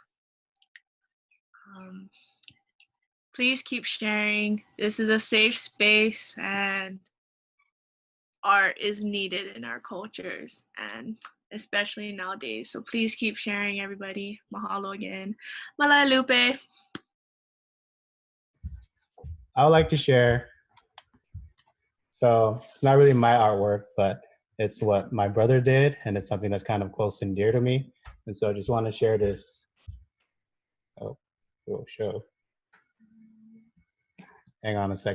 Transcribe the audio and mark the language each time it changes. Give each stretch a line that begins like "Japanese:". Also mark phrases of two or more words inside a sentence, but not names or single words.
English: Please keep sharing. This is a safe space, and art is needed in our cultures, and especially nowadays. So please keep sharing, everybody. Mahalo again. Malai Lupe. I would like to share. So it's not really my artwork, but it's what my brother did, and it's something that's kind of close and dear to me. And so I just want to share this. Oh, little show. Hang on a second.